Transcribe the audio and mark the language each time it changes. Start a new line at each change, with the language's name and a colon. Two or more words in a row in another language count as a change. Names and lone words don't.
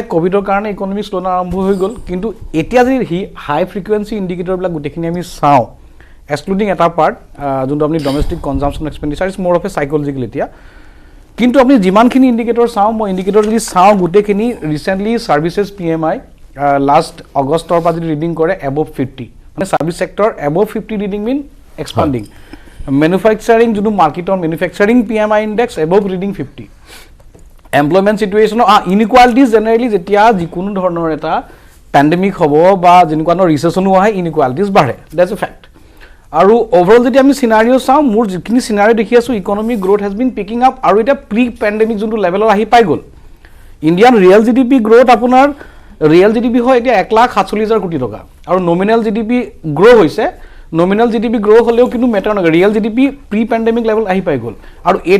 Assamese: কোভিডৰ কাৰণে
English: economic slowdown
Assamese: আৰম্ভ হৈ গ'ল কিন্তু এতিয়া যদি
English: high frequency indicatorবিলাক
Assamese: গুটেখিনি আমি চাওঁ excluding eta part যোনটো আপনি
English: domestic consumption expenditure is more of a psychological
Assamese: এতিয়া কিন্তু আপনি যিমানখিনি ইন্ডিকেটৰ চাও মই ইন্ডিকেটৰ যদি চাও গুটেখিনি
English: recently services PMI last Augustৰ
Assamese: পৰা যদি ৰিডিং কৰে above 50 মানে
English: service sector above 50 reading mean expanding manufacturing
Assamese: যোনটো মার্কেটৰ ম্যানুফ্যাকচারিং
English: PMI index above reading 50 employment situation inequalities
Assamese: জেনাৰেলি যেতিয়া যিকোনো ধৰণৰ এটা পেন্ডেমিক হ'ব বা যেনেকুৱা ৰিসেশনো হয় ইনইকুয়ালিটিজ বাঢ়ে
English: that's a fact
Assamese: আৰু ওভাৰঅল যদি আমি সিনাৰিও চাওঁ মোৰ যিখিনি সিনাৰিও দেখি আছো
English: economic growth has been picking up
Assamese: আৰু এটা
English: pre pandemic
Assamese: যোনটো লেভেলৰ আহি পাই গ'ল
English: Indian real GDP growth
Assamese: আপোনাৰ
English: real GDP
Assamese: হয় এতিয়া 1,47,000 কোটি টকা আৰু
English: nominal GDP grow
Assamese: হৈছে
English: nominal GDP grow
Assamese: হ'লেও কিন্তু মেটাৰ নকৰে
English: real GDP pre pandemic level
Assamese: আহি পাই গ'ল আৰু